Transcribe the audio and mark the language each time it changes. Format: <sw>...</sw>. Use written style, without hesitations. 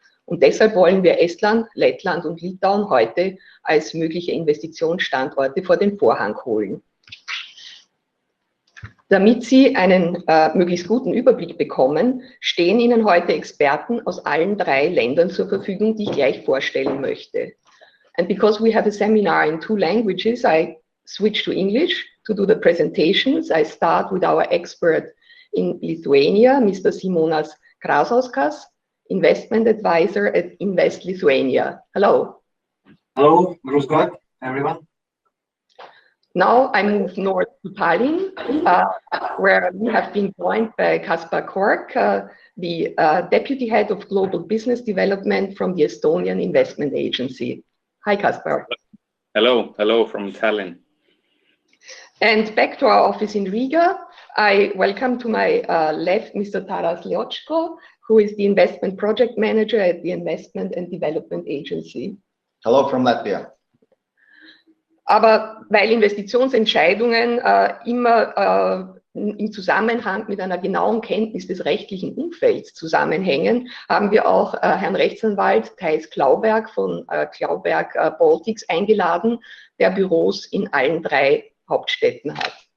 <de>Und deshalb wollen wir Estland, Lettland und Litauen heute als mögliche Investitionsstandorte vor den Vorhang holen. Damit Sie einen möglichst guten Überblick bekommen, stehen Ihnen heute Experten aus allen drei Ländern zur Verfügung, die ich gleich vorstellen möchte.</de> <en>And because we have a seminar in 2 languages, I switch to English to do the presentations. I start with our expert in Lithuania, Mr. Simonas Krasauskas, Investment Advisor at Invest Lithuania. Hello. Hello, grüß Gott, everyone. Now I move north to Tallinn, where we have been joined by Kaspar Kork, the Deputy Head of Global Business Development from the Estonian Investment Agency. Hi, Kaspar. Hello from Tallinn. And back to our office in Riga, I welcome to my left Mr. Taras Liochko, who is the Investment Project Manager at the Investment and Development Agency. Hello from Latvia.</en> <de>Aber weil Investitionsentscheidungen immer im Zusammenhang mit einer genauen Kenntnis des rechtlichen Umfelds zusammenhängen, haben wir auch Herrn Rechtsanwalt Thijs Klauberg von Klauberg Baltics eingeladen, der Büros in allen drei Hauptstädten hat.</de>